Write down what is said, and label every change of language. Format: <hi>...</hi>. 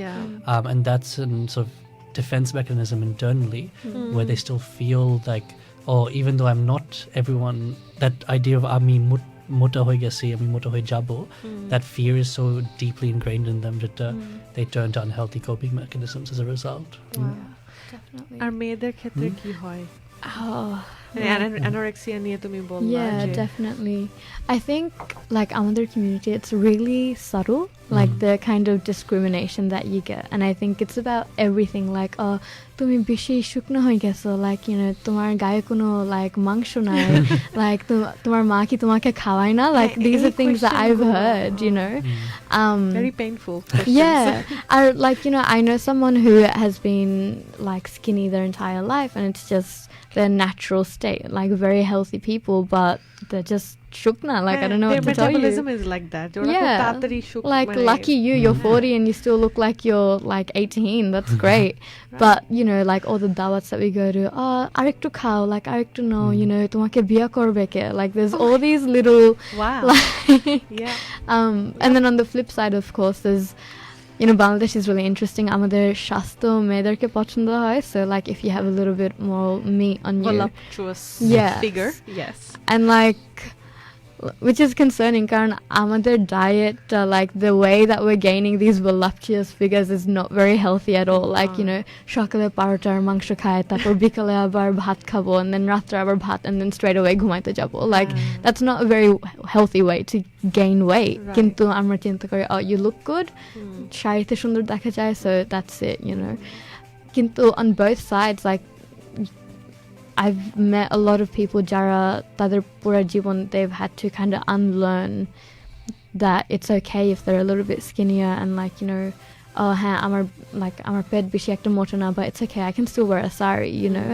<en>And that's a sort of defense mechanism internally where they still feel like, oh, even though I'm not everyone, that idea of</en> <bn>ami mota hoy gesi, ami mota hoy jabo,</bn> <en>that fear is so deeply ingrained in them that they turn to unhealthy coping mechanisms as a result. Definitely.</en> <bn>আর মেয়েদের ক্ষেত্রে কি হয়? Anorexia নিয়ে তুমি বললা</bn> <en>Yeah,</en> <bn>যে</bn> <en>definitely. I think like</en> <bn>আমাদের</bn> <en>community, it's really subtle, like the kind of discrimination that you get, and I think it's about everything.</en> <bn>Like, তুমি বেশি শুকনো হয়ে গেছো, like you know, তোমার গায়ে কোনো like মাংস নাই, like তোমার মা কি তোমাকে খাওয়ায় না?</bn> <en>Like these are things that I've heard, you know. very painful questions. Yeah, or like you know, I know someone who has been like skinny their entire life, and it's just their natural state, like very healthy people, but they're just shukna. Like I don't know their what to tell you. metabolism is like that. Yeah, like lucky you, you're 40 and you still look like you're like 18. That's great. But you know, like all the dawats that we go to,</en> <bn>arektu khao,</bn> <en>like arektu no, you know,</en> <bn>tomake biya korbe ke.</bn> <en>Like there's all these little wow like yeah and then on the flip side, of course, there's you know, Bangladesh is really interesting.</en> <bn>Amader shastro mederke pochondo hoy,</bn> <en>so like if you have a little bit more meat on you, voluptuous Yes. figure, yes, and like which is concerning</en> <bn>karan amader</bn> <en>diet, like the way that we're gaining these voluptuous figures is not very healthy at all.</en> <bn>Like you know, সকালে parota আর মাংস খায়, তারপর বিকালে আবার ভাত খাবো, and then রাত্রে আবার ভাত,</bn> <en>and then straight away</en> <bn>ঘুমাইতে যাবো.</bn> <en>Like that's not a very healthy way to gain weight. Right.</en> <bn>কিন্তু আমরা চিন্তা করি,</bn> <en>oh you look good,</en> <bn>শাড়িতে সুন্দর দেখা যায়,</bn> <en>so that's it, you know. কিন্তু on both sides, like I've met a lot of people</en> <bn>jara tader pura jibon</bn> <en>they've had to kind of unlearn that it's okay if they're a little bit skinnier, and like you know,</en> <bn>oh ha amar pet beshi ekta moto na,</bn> <en>but it's okay, I can still wear a sari, you know.</en>